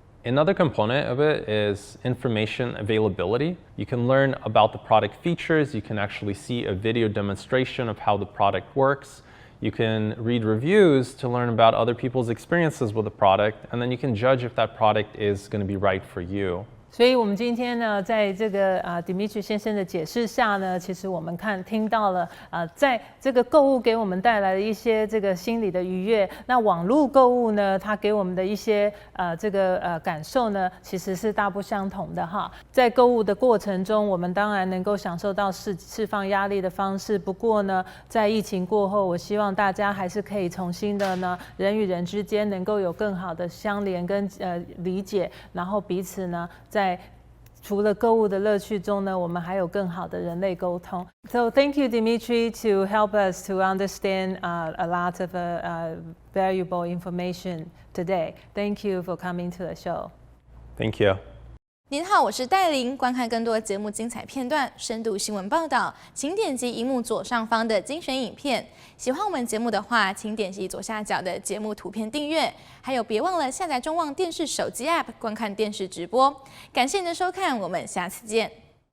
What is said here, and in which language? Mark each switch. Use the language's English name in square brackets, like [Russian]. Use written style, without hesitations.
[English] Another component of it is information availability. You can learn about the product features. You can actually see a video demonstration of how the product works. You can read reviews to learn about other people's experiences with the product, and then you can judge if that product is going to be right for you. [Chinese] 所以，我们今天呢，在这个Dimitry 先生的解释下呢，其实我们听到了在这个购物给我们带来的一些这个心理的愉悦。那网络购物呢，它给我们的一些感受呢，其实是大不相同的哈。在购物的过程中，我们当然能够享受到释放压力的方式。不过呢，在疫情过后，我希望大家还是可以重新的呢，人与人之间能够有更好的相连跟理解，然后彼此呢，在除了购物的乐趣中呢，我们还有更好的人类沟通。 [English] So thank you, Dimitry, to help us to understand a lot of valuable information today. Thank you for coming to the show. Thank you. [Chinese] 您好，我是戴琳。观看更多节目精彩片段、深度新闻报道，请点击荧幕左上方的精选影片。喜欢我们节目的话，请点击左下角的节目图片订阅。还有，别忘了下载中望电视手机 App 观看电视直播。感谢您的收看，我们下次见。